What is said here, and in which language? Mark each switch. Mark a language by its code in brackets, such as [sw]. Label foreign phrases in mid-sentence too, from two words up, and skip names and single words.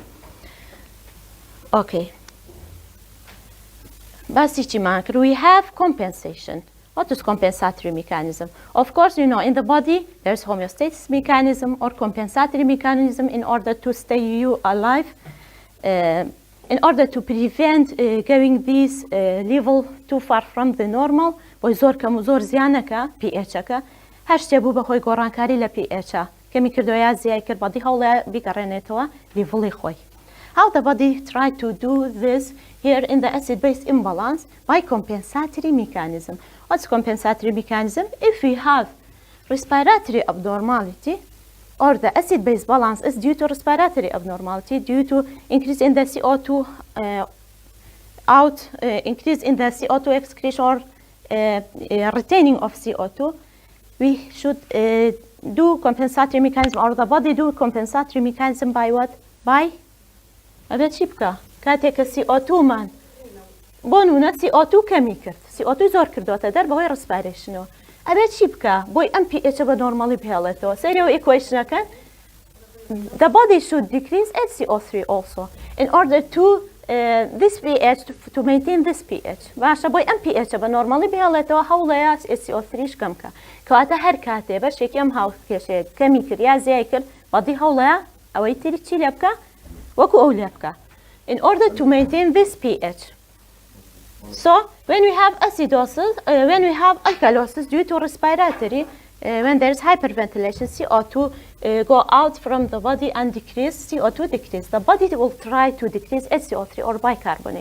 [en] Okay. We have compensation. What is compensatory mechanism? Of course, you know, in the body, there's homeostasis mechanism or compensatory mechanism in order to stay you alive, in order to prevent going this level too far from the normal. [ckb] بۆی زۆر کەم و زۆر زیانەکە pH-ەکە هەر شتێ بوو بەخۆی گۆڕانکاری لە pH-ە کەمی کردوە زیای کرد بەدی هەوڵە بیگەڕێنێتەوە لیڤڵی خۆی. [en] How the body try to do this here in the acid-base imbalance by compensatory mechanism. What's compensatory mechanism? If we have respiratory abnormality or the acid-base balance is due to respiratory abnormality due to increase in the CO2 increase in the CO2 excretion or retaining of CO2, we should do compensatory mechanism or the body do compensatory mechanism by what? [ckb] By هذا چی بکە؟ کاتێککە CO2 مان بۆ نمونە CO2 کەمی کرد CO2 زۆر کردوتە دەر بەهۆی ڕسپارێشنەوە ئەبێت چی بکە بۆی ئەم pH بە نۆرمالی بهێڵێتەوە سەریەوە ئیکویشنەکەن [en] the body should decrease HCO3 also in order to this pH to maintain this pH [ckb] باشە بۆی ئەم pH بە نۆرمالی بهێڵێتەوە هەوڵەیە HCO3 کەم کە کەواتە هەر کاتێ بەشێکی ئەم هاوکێشەیە کەمی کرد یا زیای کرد بەدی هەوڵەیە ئەوەی تری چی لێ بکە وەکو ئەو لێ بکە [en] in order to maintain this pH. So when we have acidosis, when we have alkalosis due to respiratory, when there is hyperventilation, CO2 go out from the body and decrease, CO2 decrease. The body will try to decrease HCO3 or bicarbonate.